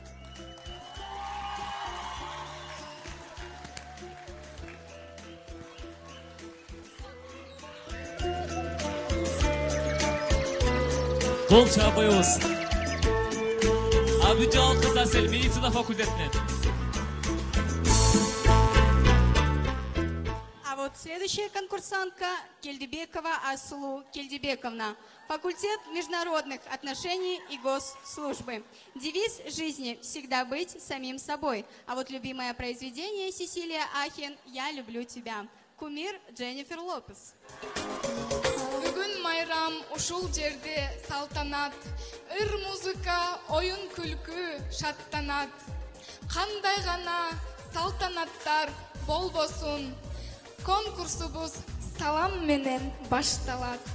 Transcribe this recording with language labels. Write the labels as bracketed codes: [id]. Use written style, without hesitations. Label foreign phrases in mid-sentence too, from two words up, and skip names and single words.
[ky] Кол чабыйбыз. Абдижалал кыз Асел медицина факультетинен. [ru] А вот следующая конкурсантка Кельдебекова Асулу Кельдебековна. Факультет международных отношений и госслужбы. Девиз жизни – всегда быть самим собой. А вот любимое произведение Сесилия Ахен «Я люблю тебя». Кумир Дженнифер Лопес. [ky] Бүгүн майрам ушул жерде салтанат, ыр музыка, оюн күлкү шаттанат. Кандай гана салтанаттар болбосун, конкурсубуз салам менен башталат.